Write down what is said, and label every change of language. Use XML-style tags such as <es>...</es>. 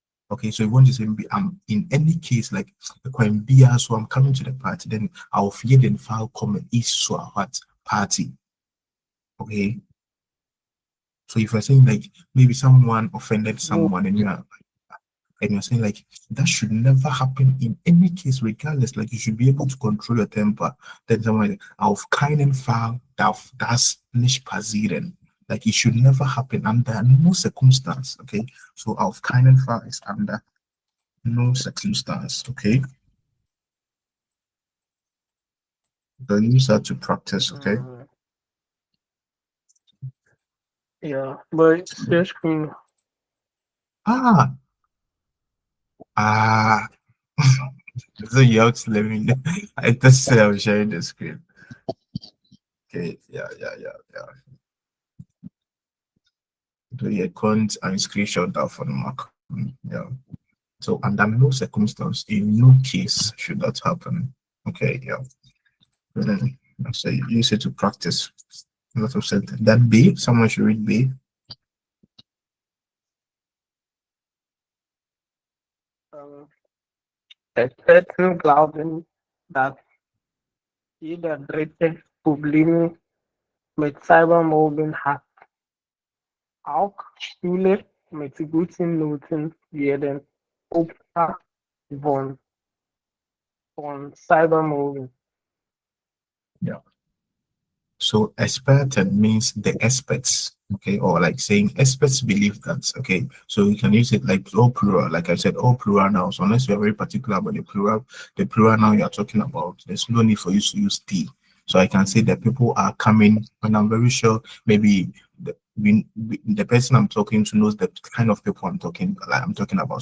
<en>Okay, so we want to say maybe in any case like when beer, so I'm coming to the party, then I'll fear then file comment is so what party. Okay, so if you're saying like maybe someone offended Mm, someone and you're saying like that should never happen in any case, regardless. Like you should be able to control your temper.</en> <de>Then someone like, auf keinen Fall darf das nicht passieren.</de> <en>Like it should never happen under no circumstance. Okay, so auf keinen Fall is under no circumstance. Okay, so use that to practice. Okay. mm, yeah, but share screen. Ah, ah. So you have to let me know. I just said I'm sharing the screen. Okay, yeah. So yeah, count and screenshot that for the mark. Yeah. So under no circumstance, in no case should that happen. Okay, yeah. Then so you use it to practice a lot of sentence. That B, someone should read B.</en> <de>Um, Experten glauben, dass jeder Dritte Probleme mit Cybermobbing hat. Auch Schüler mit guten Noten werden Opfer von, von Cybermobbing.</de> <en>Yeah. So expert means the experts, okay, or like saying experts believe that, okay. So you can use it like all plural, like I said, all plural nouns, unless you're very particular about the plural noun you're talking about, there's no need for you to use the. So I can say that people are coming, and I'm very sure maybe the person I'm talking to knows the kind of people I'm talking about.</en>